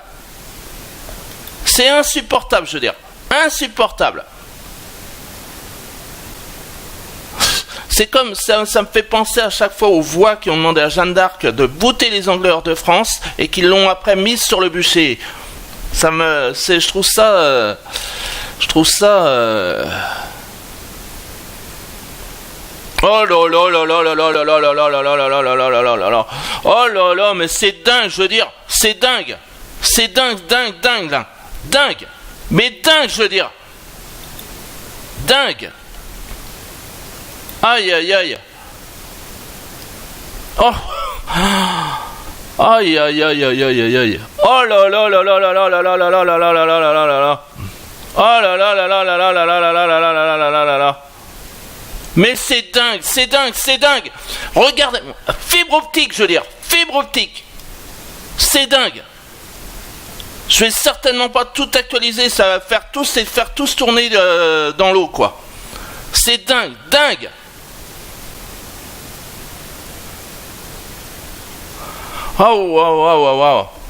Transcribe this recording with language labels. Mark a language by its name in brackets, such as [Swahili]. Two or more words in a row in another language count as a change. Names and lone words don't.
[French] C'est insupportable, je veux dire, insupportable. C'est comme ça me fait penser à chaque fois aux voix qui ont demandé à Jeanne d'Arc de bouter les Anglais hors de France et qui l'ont après mise sur le bûcher. Je trouve ça. Oh là là là là là là là là là là là là là là là là là là là. Oh là là, mais c'est dingue, je veux dire, c'est dingue, là, dingue, mais dingue, je veux dire, dingue. Aïe aïe aïe. Oh. Aïe aïe aïe aïe aïe aïe. Oh là là là là là là là là là là là là là là là là là. Oh là là là là là là là là là là là là là là là là. Mais c'est dingue. Regardez, fibre optique, je veux dire, fibre optique. C'est dingue. Je vais certainement pas tout actualiser, ça va faire tous tourner dans l'eau quoi. C'est dingue. Oh.